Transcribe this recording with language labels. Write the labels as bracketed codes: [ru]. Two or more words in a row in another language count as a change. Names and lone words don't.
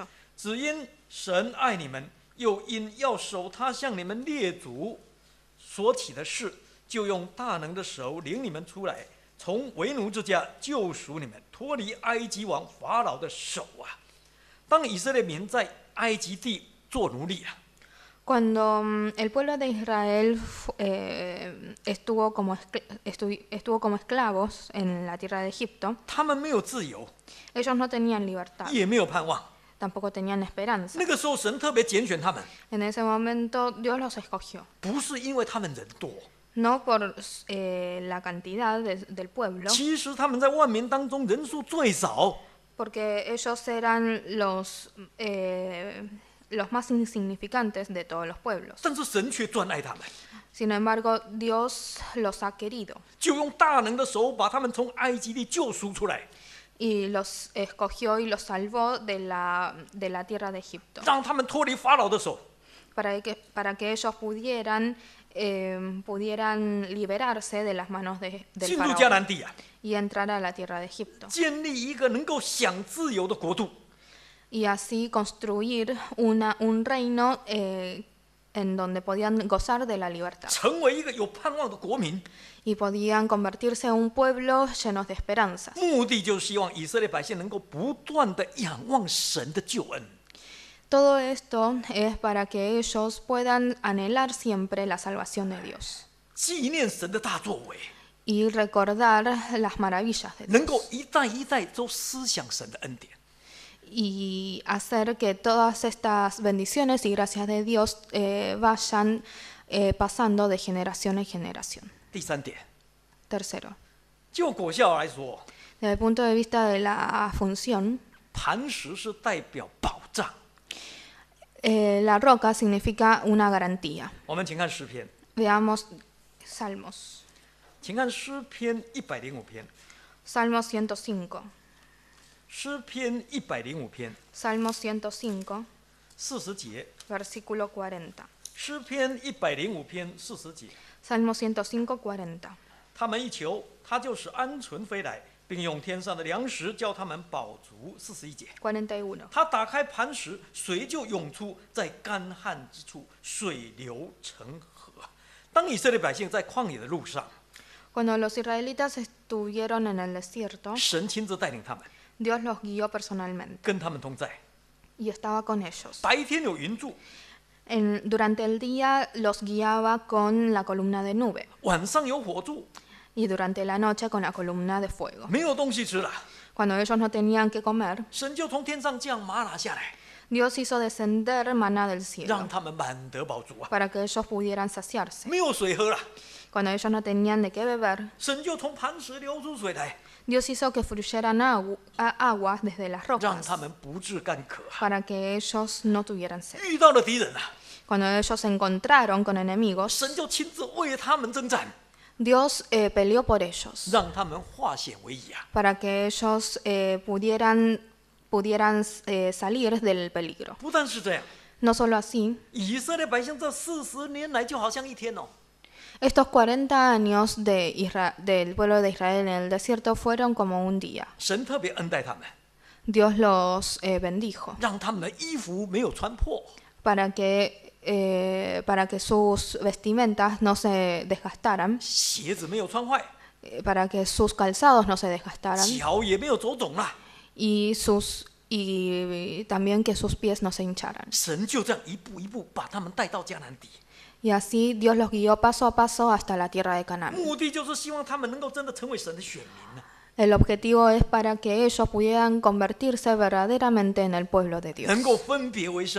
[zh] 只因神爱你们，又因要守他向你们列祖所起的事，就用大能的手领你们出来，从为奴之家救赎你们，脱离埃及王法老的手啊！当以色列民在埃及地做奴隶啊， [es] Cuando el pueblo de Israel estuvo como esclavos en la tierra de Egipto, [zh] 他们没有自由， [es] ellos no tenían libertad, [zh] 也没有盼望。 [es] tampoco tenían esperanza. [zh] 那个时候，神特别拣选他们， [es] En ese momento Dios los escogió, [zh] 不是因为他们人多， [es] no por la cantidad del pueblo, [zh] 其实他们在万民当中人数最少， [es] porque ellos eran los más insignificantes de todos los pueblos. [zh] 但是神却专爱他们， [es] Sin embargo, Dios los ha querido [zh] 就用大能的手把他们从埃及地救赎出来， [es] y los escogió y los salvó de la tierra de Egipto, [zh] 让他们脱离法老的手， [es] para que ellos pudieran liberarse de las manos del [zh] 进入迦 [es] faraón [zh] 南地啊， [es] y entrar a la tierra de Egipto, [zh] 建立一个能够享自由的国度。 [es] y así construir un reino en donde podían gozar de la libertad [zh] 成为一个有盼望的国民， [es] y podían convertirse en un pueblo llenos de esperanzas. [zh] 目的就是希望以色列百姓能够不断的仰望神的救恩。 [es] Todo esto es para que ellos puedan anhelar siempre la salvación de Dios [zh] 纪念神的大作为， [es] y recordar las maravillas de [zh] 能够 [es] Dios [zh] 一代一代都思想神的恩典。 [es] y hacer que todas estas bendiciones y gracias de Dios vayan pasando de generación en generación. [zh] 第3点， [es] Tercero, [zh] 就果效来说， [es] desde el punto de vista de la función, [zh] 磐石是代表保障。 [es] la roca significa una garantía. [zh] 我们请看诗篇， [es] Veamos Salmos. [zh] 请看诗篇105篇， [es] Salmo 105. [zh] 诗篇105篇 [es] Salmo 105, [zh] 40节， [es] versículo 40. [zh] 诗篇105篇40节， [es] Salmo 105, 40. [zh] 他们一求，他就使鹌鹑飞来，并用天上的粮食叫他们饱足。41节， [es] 41. [zh] 他打开磐石，水就涌出，在干旱之处，水流成河。当以色列百姓在旷野的路上， [es] Cuando los israelitas estuvieron en el desierto, [zh] 神亲自带领他们， [es] Dios los guió personalmente [zh] 跟他们同在。 [es] y estaba con ellos. [zh] 白天有云柱， [es] Durante el día los guiaba con la columna de nube [zh] 晚上有火柱， [es] y durante la noche con la columna de fuego. [zh] 没有东西吃了， [es] Cuando ellos no tenían que comer, [zh] 神就从天上降玛拿下来， [es] Dios hizo descender maná del [zh] 让 [es] cielo [zh] 他们满得饱足啊！ [es] para que ellos pudieran saciarse. [zh] 没有水喝了， [es] Cuando ellos no tenían de qué beber, [zh] 神就从磐石流出水来， [es] Dios hizo que fluyeran aguas desde las [zh] 让 [es] rocas [zh] 他们不致干渴啊！ [es] para que ellos no tuvieran sed. [zh] 遇到了敌人啊， [es] Cuando ellos se encontraron con enemigos, [zh] 神就亲自为他们征战， [es] Dios peleó por ellos [zh] 让他们化险为夷啊！ [es] para que ellos pudieran salir del peligro. [zh] 不但是这样， [es] No solo así, [zh] 以色列百姓这40年来就好像一天哦， [es] estos 40 años del pueblo de Israel en el desierto fueron como un día. [zh] 神特别恩待他们， [es] Dios los bendijo [zh] 让他们的衣服没有穿破， [es] para que sus vestimentas no se desgastaran, [zh] 鞋子没有穿坏， [es] para que sus calzados no se desgastaran [zh] 脚也没有走肿啦。 [es] y también que sus pies no se hincharan. [zh] 神就这样一步一步把他们带到迦南地， [es] Y así Dios los guió paso a paso hasta la tierra de Canaán. [zh] 目的就是希望他们能够真的成为神的选民呢， [es] El objetivo es para que ellos pudieran convertirse verdaderamente en el pueblo de Dios,